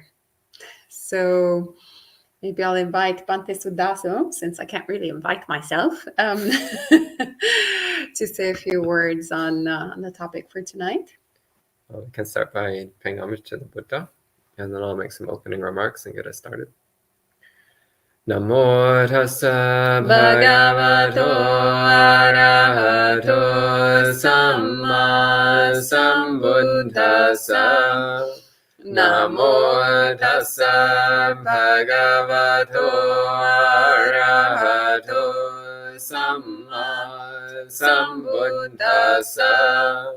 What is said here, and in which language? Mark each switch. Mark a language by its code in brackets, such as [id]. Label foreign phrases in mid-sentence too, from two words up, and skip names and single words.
[en] So maybe I'll invite Bante Sudaso, since I can't really invite myself, to say a few words on the topic for tonight. We can start by paying homage to the Buddha, and then I'll make some opening remarks and get us started. [pi] Namo tassa bhagavato arahato samma sambuddhassa. Namo tassa bhagavato arahato samma sambuddhassa.